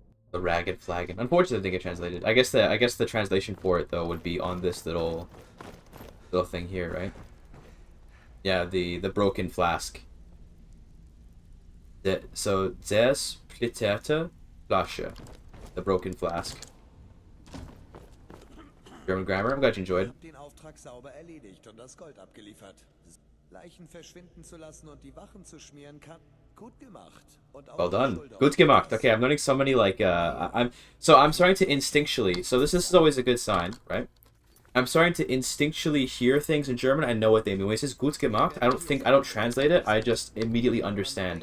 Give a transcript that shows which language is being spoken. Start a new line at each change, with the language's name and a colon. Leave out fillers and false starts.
English: The ragged flagon. Unfortunately, it didn't get translated. I guess the translation for it though would be on this little thing here, right? Yeah, the broken flask.
German: So der splitterte Flasche,
English: the broken flask. German grammar. I'm glad you enjoyed.
German: Den Auftrag sauber erledigt und das Gold abgeliefert. Leichen verschwinden zu lassen und die Wachen zu schmieren kann. Gut gemacht. Und auch
English: Well done.
German: Gut gemacht.
English: Okay, I'm learning so many like I'm starting to instinctually. So this is always a good sign, right? I'm starting to instinctually hear things in German. I know what they mean. When it says
German: gut gemacht,
English: I don't translate it. I just immediately understand.